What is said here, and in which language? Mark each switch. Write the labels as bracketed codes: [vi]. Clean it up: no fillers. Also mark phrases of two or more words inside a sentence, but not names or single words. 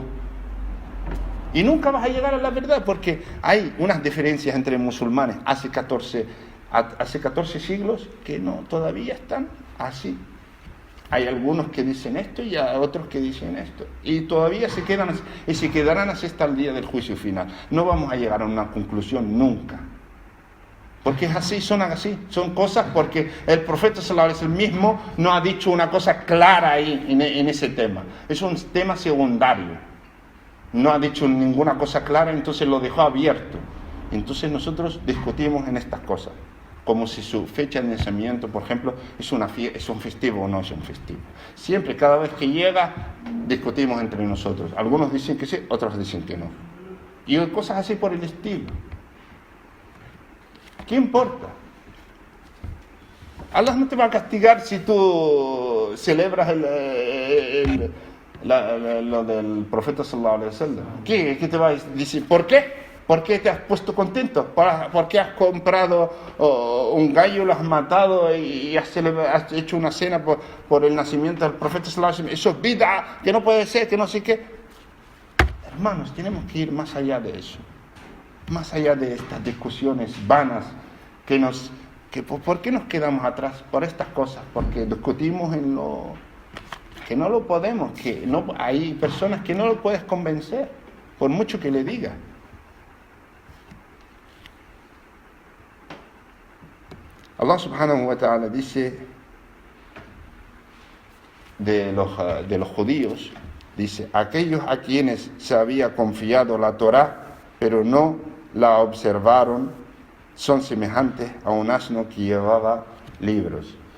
[es] Y nunca vas a llegar a la verdad, porque hay unas diferencias entre musulmanes hace 14 siglos que no, todavía están así. Hay algunos que dicen esto y hay otros que dicen esto. Y todavía se quedan así, y se quedarán así hasta el día del juicio final. No vamos a llegar a una conclusión nunca. Porque es así, son cosas porque el profeta [ar] صلى الله عليه وسلم [es] mismo no ha dicho una cosa clara ahí en ese tema. Es un tema secundario. No ha dicho ninguna cosa clara, entonces lo dejó abierto. Entonces nosotros discutimos en estas cosas, como si su fecha de nacimiento, por ejemplo, es un festivo o no es un festivo. Siempre, cada vez que llega, discutimos entre nosotros. Algunos dicen que sí, otros dicen que no. Y cosas así por el estilo. ¿Qué importa? Allah no te va a castigar si tú celebras lo del profeta [ar] صلى الله عليه وسلم. [es] ¿Qué te va a decir? ¿Por qué? ¿Por qué te has puesto contento? ¿Por qué has comprado un gallo, lo has matado y has hecho una cena por el nacimiento del profeta [ar] صلى الله عليه وسلم? [es] Eso es bid'a, que no puede ser, que no sé qué. Hermanos, tenemos que ir más allá de eso. Más allá de estas discusiones vanas ¿por qué nos quedamos atrás por estas cosas? Porque discutimos en lo que no lo podemos, hay personas que no lo puedes convencer, por mucho que le digas. Allah [ar] سبحانه وتعالى [es] dice de los judíos, dice, aquellos a quienes se había confiado la Torá, pero no la observaron, son semejantes a un asno que llevaba libros.